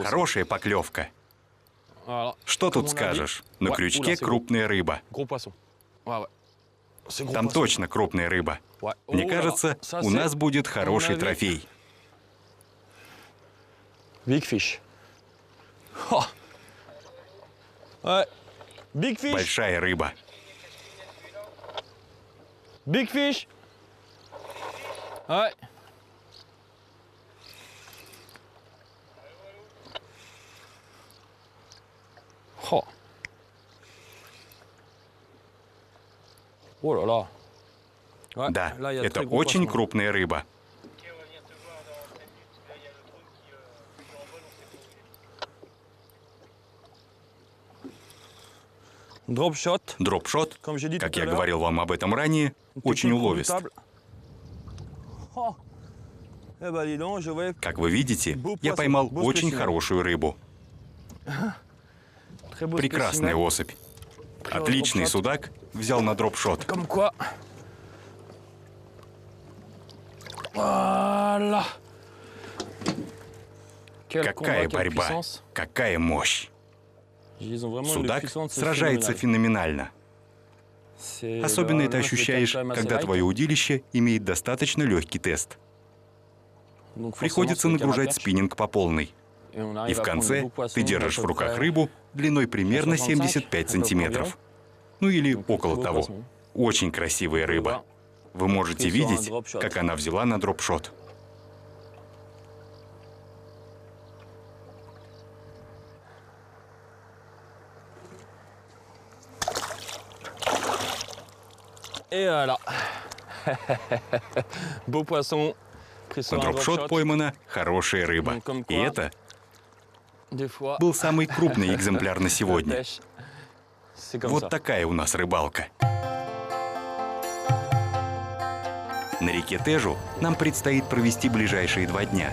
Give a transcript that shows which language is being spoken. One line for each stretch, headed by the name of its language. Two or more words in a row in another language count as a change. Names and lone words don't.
Russian: Хорошая поклевка.
French: Voilà.
Russian: Что тут скажешь? На крючке крупная рыба.
French: Gros poisson. Ouais, ouais. C'est gros
Russian: Там
French: poisson.
Russian: точно крупная рыба.
French: Ouais.
Russian: Мне
French: Oh là
Russian: кажется,
French: là. Ça,
Russian: у
French: c'est
Russian: нас будет хороший
French: mon avis.
Russian: трофей.
English: Big fish. Oh. Ouais. Big fish.
Russian: Большая рыба.
English: Big fish.
French: Ouais. Oh. Oh là là. Ouais,
Russian: Да,
French: là, il y a de
Russian: это
French: très gros
Russian: очень
French: poissons.
Russian: крупная рыба. Дропшот. Дропшот,
French: Comme j'ai dit
Russian: как
French: tout à
Russian: я
French: l'heure,
Russian: говорил вам об этом ранее, очень уловист.
French: Oh. Eh ben, dis donc, je vais
Russian: Как вы видите, я поймал очень хорошую рыбу.
French: très beau
Russian: Прекрасная
French: spécimen.
Russian: особь. Отличный судак взял на дропшот.
French: Comme quoi. Voilà. Quel
Russian: Какая
French: combat, quelle
Russian: борьба,
French: puissance.
Russian: какая мощь.
French: Ils ont vraiment une
Russian: Судак
French: puissance
Russian: сражается феноменально.
French: C'est-
Russian: Особенно
French: le
Russian: это
French: nôtre était
Russian: ощущаешь,
French: quand même assez
Russian: когда
French: light.
Russian: твое удилище имеет достаточно легкий тест.
French: Donc, forcément,
Russian: Приходится
French: c'est le
Russian: нагружать
French: canne à perche.
Russian: спиннинг по полной.
French: Et on
Russian: И
French: arrive
Russian: в
French: à prendre
Russian: конце
French: des beaux poissons
Russian: ты держишь
French: d'à
Russian: в
French: peu
Russian: руках
French: près
Russian: рыбу длиной примерно 165, 75
French: à peu près
Russian: сантиметров.
French: environ.
Russian: Ну или
French: Donc,
Russian: около
French: beau
Russian: того.
French: poisson.
Russian: Очень красивая рыба. Вы можете
French: Pris sur un
Russian: видеть,
French: drop shot.
Russian: как она взяла на дропшот.
French: Et voilà. Beau poisson. Pris sur
Russian: На
French: un drop
Russian: дропшот
French: shot.
Russian: поймана хорошая рыба. Ну,
French: comme
Russian: И
French: quoi.
Russian: это
French: Des fois,
Russian: был самый крупный экземпляр на
French: la
Russian: сегодня.
French: pêche, c'est comme
Russian: Вот
French: ça.
Russian: такая у нас рыбалка. На реке Тежу нам предстоит провести ближайшие 2 дня.